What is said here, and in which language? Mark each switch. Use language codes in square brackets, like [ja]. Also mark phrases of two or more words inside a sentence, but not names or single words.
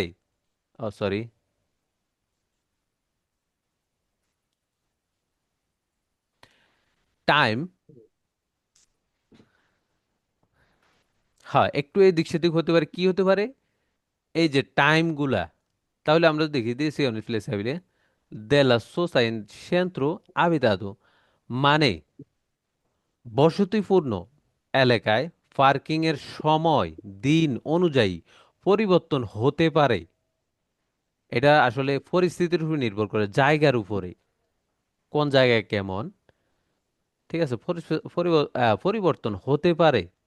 [bn] ও সরি, টাইম, হ্যাঁ একটু এদিক সেদিক হতে পারে, কি হতে পারে, এই যে টাইমগুলা। তাহলে আমরা দেখি দিয়েছি অনেক ফ্লেক্সিবল [it] della sosta in centro abitato, [bn] মানে বসতিপূর্ণ এলাকায় পার্কিং এর সময় দিন অনুযায়ী পরিবর্তন হতে পারে। এটা আসলে পরিস্থিতির উপর নির্ভর করে, জায়গার উপরে, কোন জায়গায় কেমন, ঠিক আছে, পরিবর্তন হতে পারে।